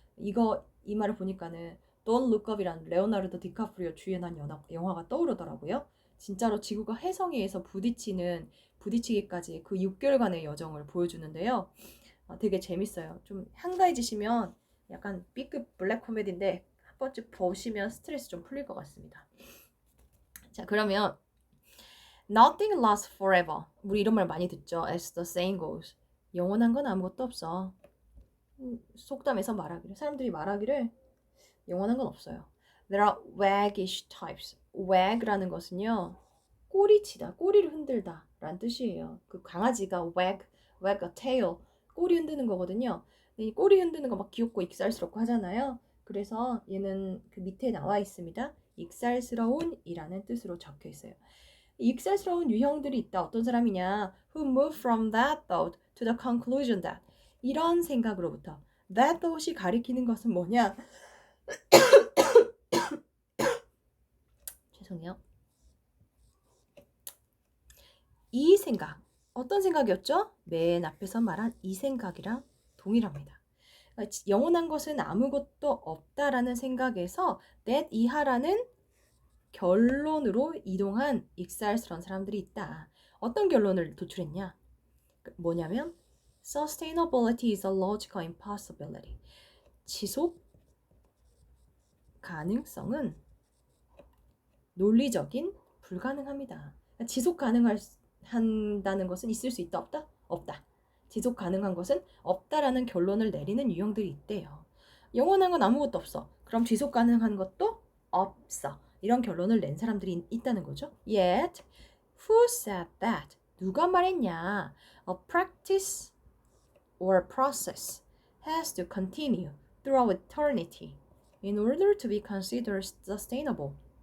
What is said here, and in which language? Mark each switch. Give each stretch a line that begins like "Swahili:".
Korean: 이 말을 보니까는 Don't Look Up이라는 레오나르도 디카프리오 주연한 영화가 떠오르더라고요. 진짜로 지구가 해성에 의해서 부딪히기까지 그 6개월간의 여정을 보여주는데요. 되게 재밌어요. 좀 한가해지시면 약간 B급 블랙 코미디인데 한 번쯤 보시면 스트레스 좀 풀릴 것 같습니다. 자, 그러면
English: Nothing lasts forever.
Korean: 우리 이런 말 많이 듣죠.
English: As the saying goes.
Korean: 영원한 건 아무것도 없어. 속담에서 말하기를. 사람들이 말하기를 영원한 건 없어요.
English: There are waggish types.
Korean: wag라는 것은요. 꼬리치다, 꼬리를 흔들다 라는 뜻이에요. 그 강아지가
English: wag a tail.
Korean: 꼬리 흔드는 거거든요. 이 꼬리 흔드는 거 막 귀엽고 익살스럽고 하잖아요. 그래서 얘는 그 밑에 나와 있습니다. 익살스러운 이라는 뜻으로 적혀 있어요. 익살스러운 유형들이 있다. 어떤 사람이냐?
English: Who move from that thought to the conclusion that.
Korean: 이런 생각으로부터. That thought이 가리키는 것은 뭐냐? 죄송해요. 이 생각. 어떤 생각이었죠? 맨 앞에서 말한 이 생각이랑 동일합니다. 영원한 것은 아무것도 없다라는 생각에서 that 이하라는 결론으로 이동한 익살스러운 사람들이 있다. 어떤 결론을 도출했냐? 뭐냐면
English: Sustainability is a logical impossibility.
Korean: 지속 가능성은 논리적인 불가능합니다. 지속 가능한다는 것은 있을 수 있다, 없다? 없다. 지속 가능한 것은 없다라는 결론을 내리는 유형들이 있대요. 영원한 건 아무것도 없어. 그럼 지속 가능한 것도 없어. 이런 결론을 낸 사람들이 있다는 거죠.
English: Yet, who said that?
Korean: 누가 말했냐?
English: A practice or process has to continue throughout eternity in order to be considered sustainable.